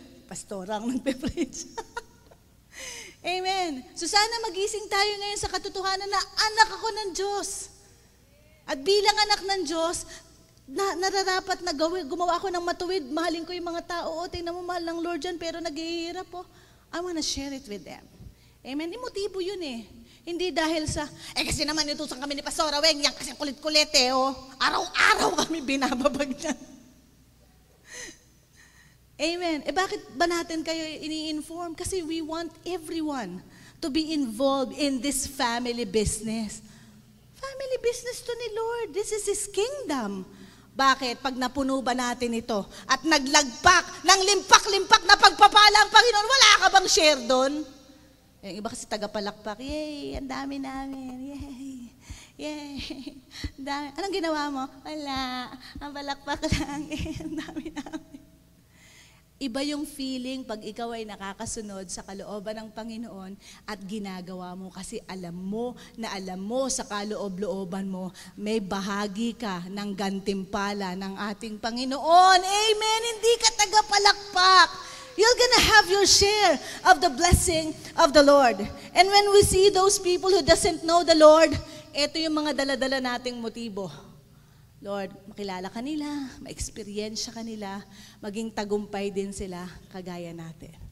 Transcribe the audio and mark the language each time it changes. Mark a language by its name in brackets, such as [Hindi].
[Filipino] Pastora ang nagpe-preach. Amen. So sana magising tayo ngayon sa katotohanan na anak ako ng Diyos. At bilang anak ng Diyos, nararapat na gumawa ako ng matuwid. Mahalin ko yung mga tao. Tingnan mo, mahal ng Lord dyan, pero naghihirap po. [English] I wanna share it with them. [Filipino] Amen. Motibo yun eh. Hindi dahil sa, kasi naman inutusan kami ni Pastora Weng, yan kasi kulit-kulit Araw-araw kami binababag niyan. Amen. Bakit ba natin kayo ini-inform? [English] Kasi we want everyone to be involved in this family business. Family business to ni Lord. This is His kingdom. Bakit? [Filipino] Pag napuno ba natin ito at naglagpak ng limpak-limpak na pagpapala ang Panginoon, wala ka bang share doon? Yung iba kasi tagapalakpak, yay, ang dami namin, yay, yay, dami. Anong ginawa mo? Wala, ang palakpak lang, ang dami namin. Iba yung feeling pag ikaw ay nakakasunod sa kalooban ng Panginoon at ginagawa mo kasi alam mo sa kaloob-looban mo, may bahagi ka ng gantimpala ng ating Panginoon. Amen! Hindi ka tagapalakpak. [English] You're gonna have your share of the blessing of the Lord. And when we see those people who doesn't know the Lord, ito yung mga dala-dala nating motibo. [Filipino] Lord, makilala ka nila, ma-experience ka nila, maging tagumpay din sila kagaya natin.